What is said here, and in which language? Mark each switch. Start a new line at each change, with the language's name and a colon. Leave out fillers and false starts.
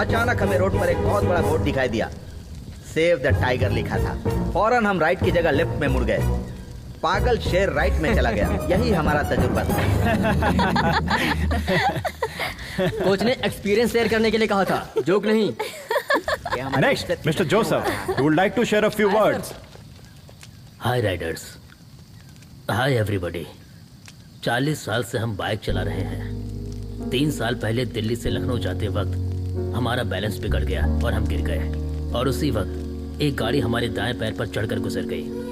Hindi: अचानक हमें रोड पर एक बहुत बड़ा बोर्ड दिखाई दिया। सेव द टाइगर लिखा था। फौरन हम राइट की जगह लेफ्ट में मुड़ गए। पागल शेर राइट में चला गया। यही हमारा तजुर्बा था। कोच ने एक्सपीरियंस शेयर करने के लिए कहा था, जोक नहीं।
English: Next mister Joseph, who would like to share a few words?
Hindi: Hi Riders, hi everybody. 40 साल से हम बाइक चला रहे हैं। 3 साल पहले दिल्ली से लखनऊ जाते वक्त हमारा बैलेंस बिगड़ गया और हम गिर गए, और उसी वक्त एक गाड़ी हमारे दाएं पैर पर चढ़कर गुजर गई।